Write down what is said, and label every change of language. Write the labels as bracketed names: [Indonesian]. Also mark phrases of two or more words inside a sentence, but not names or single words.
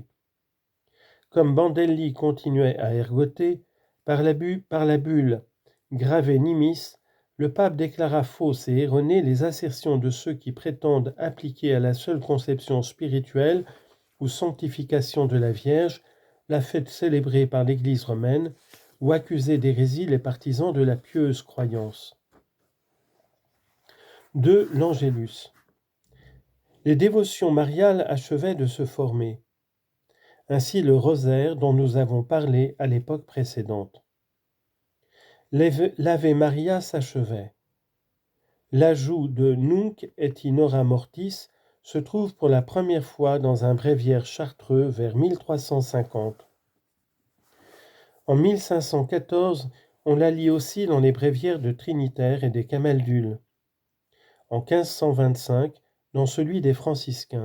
[French] Comme Bandelli continuait à ergoter, par la bulle Grave Nimis, le pape déclara fausses et erronées les assertions de ceux qui prétendent appliquer à la seule conception spirituelle ou sanctification de la Vierge la fête célébrée par l'Église romaine, ou accuser d'hérésie les partisans de la pieuse croyance. 2. L'Angélus. Les dévotions mariales achevaient de se former. Ainsi le rosaire dont nous avons parlé à l'époque précédente. L'Ave Maria s'achevait. L'ajout de [Latin] Nunc et in hora mortis [French] se trouve pour la première fois dans un bréviaire chartreux vers 1350. En 1514, on la lit aussi dans les bréviaires de Trinitaire et des Camaldules. En 1525, dans celui des franciscains.